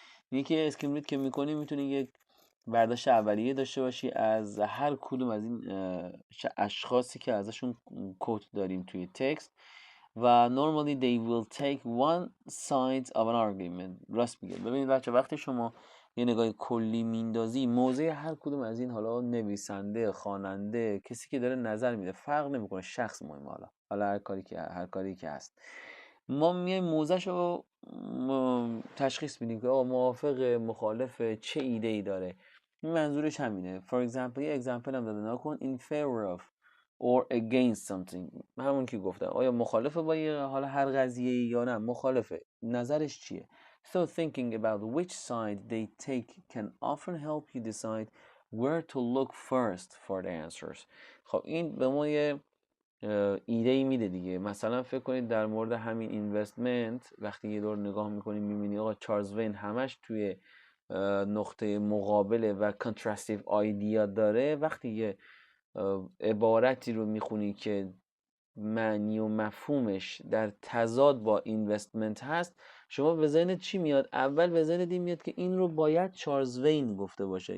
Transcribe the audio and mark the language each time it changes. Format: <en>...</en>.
<fa>یعنی که اسکیم رید که میکنی میتونی یک برداشت اولیه داشته باشی از هر کدوم از این اشخاصی که ازشون کوت داریم توی تکست و</fa> <en>normally they will take one side of an argument.</en> <fa>راست میگه. ببینید بچه، وقتی شما یه نگاه کلی میندازی، موضع هر کدوم از این، حالا نویسنده، خواننده، کسی که داره نظر میده، فرق نمیکنه، شخص مهمه. حالا هر کاری که هست، ما میایم موضعش رو تشخیص میدیم که آقا موافق، مخالف، چه ایده ای داره. این منظورش همینه.</fa> <en>For example، یه example</en> <fa>هم داده نکن</fa> <en>in favor of or against something.</en> <fa>همون که گفتم، آیا مخالفه با یه حالا هر قضیه یا نه مخالفه، نظرش چیه.</fa> <en>So thinking about which side they take can often help you decide where to look first for the answers.</en> <fa>خب این به ما یه ایده ای میده دیگه. مثلا فکر کنید در مورد همین اینوستمنت وقتی یه دور نگاه میکنید میبینی آقا چارلز وین همش توی نقطه مقابله و کانترستیو آیدیا داره. وقتی یه عبارتی رو میخونی که معنی و مفهومش در تضاد با اینوستمنت هست، شما به ذهنت چی میاد؟ اول به ذهنت این میاد که این رو باید چارلز وین گفته باشه.</fa>